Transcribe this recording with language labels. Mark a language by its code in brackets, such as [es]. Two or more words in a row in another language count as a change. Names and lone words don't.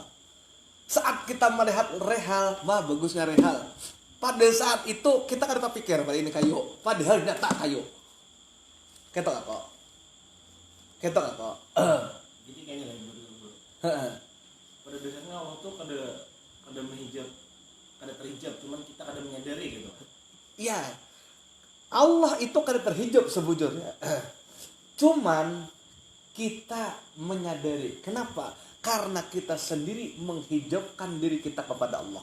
[id] Saat kita melihat rehal, wah bagusnya rehal. Pada saat itu kita kan terpikir pada ini kayu, padahal tidak tak kayu. Ketok apa? Ketok apa? Jadi kayaknya lagi berdua. [bjn] Pada dasarnya Allah tuh kada menghijab, kada terhijab, cuman kita kada menyadari gitu. [id] Iya. [bjn] Allah itu kada terhijab sebujurnya. [id] Cuman kita menyadari. Kenapa? Karena kita sendiri menghijabkan diri kita kepada Allah.